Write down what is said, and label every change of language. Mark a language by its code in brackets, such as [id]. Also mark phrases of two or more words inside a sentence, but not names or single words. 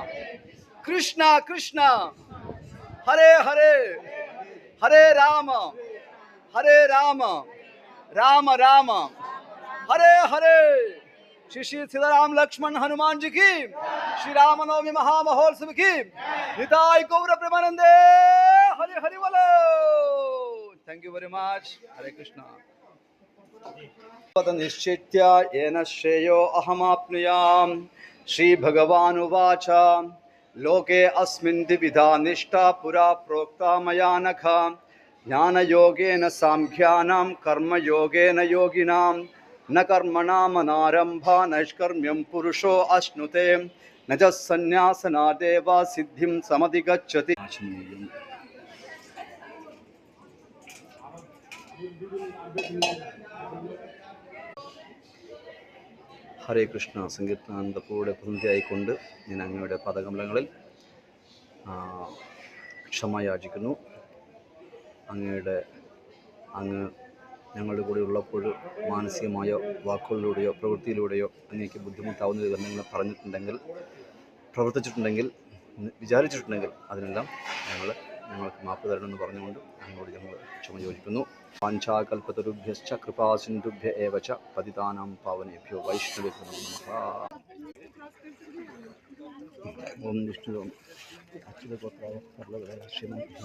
[sa] Krishna Krishna, Hare Hare, Hare Rama, Hare Rama, Rama Rama, Hare Hare. [hi] श्री श्री सीताराम लक्ष्मण हनुमान जी की, श्री रामनवमी महामहोत्सव की, निताय गौर प्रेमानंदे, हरे हरि बोलो. [en] Thank you very much. [hi] हरे कृष्णा. [sa] निश्चित्य येन श्रेयो अहमाप्नुयाम्. श्री भगवान् उवाच लोके अस्मिन् द्विविधा निष्ठा पुरा प्रोक्ता मया नघ. ज्ञानयोगेन साङ्ख्यानां कर्मयोगेन योगिनां न कर्मणामनारम्भा नैष्कर्म्यं पुरुषो अश्नुते न च सन्न्यासनादेव सिद्धिं समधिगच्छति. [ml] ഹരേ കൃഷ്ണ. സങ്കീർത്തനാനന്ദപ്പൂടെ പ്രതിനിധിയായിക്കൊണ്ട് ഞാൻ അങ്ങയുടെ പദകമലങ്ങളിൽ ക്ഷമ യാചിക്കുന്നു. അങ്ങ് ഞങ്ങളുടെ കൂടെ ഉള്ളപ്പോൾ മാനസികമായോ വാക്കുകളിലൂടെയോ പ്രവൃത്തിയിലൂടെയോ അങ്ങേക്ക് ബുദ്ധിമുട്ടാവുന്ന എന്തെങ്കിലും പറഞ്ഞിട്ടുണ്ടെങ്കിൽ, പ്രവർത്തിച്ചിട്ടുണ്ടെങ്കിൽ, വിചാരിച്ചിട്ടുണ്ടെങ്കിൽ അതിനെല്ലാം ഞങ്ങൾക്ക് മാപ്പ് തരണമെന്ന് പറഞ്ഞുകൊണ്ട് അങ്ങോട്ട് ഞങ്ങൾ ക്ഷമ ചോദിക്കുന്നു. [sa] വാഞ്ചാകൽപതരുഭ്യശ്ച കൃപാസിന്ധുഭ്യ ഏവ ച പതിതാനാം പാവനേഭ്യോ വൈഷ്ണവേഭ്യോ നമഃ. ഓം വിഷ്ണു അച്യുതഗോത്രായ ശ്രീമൻ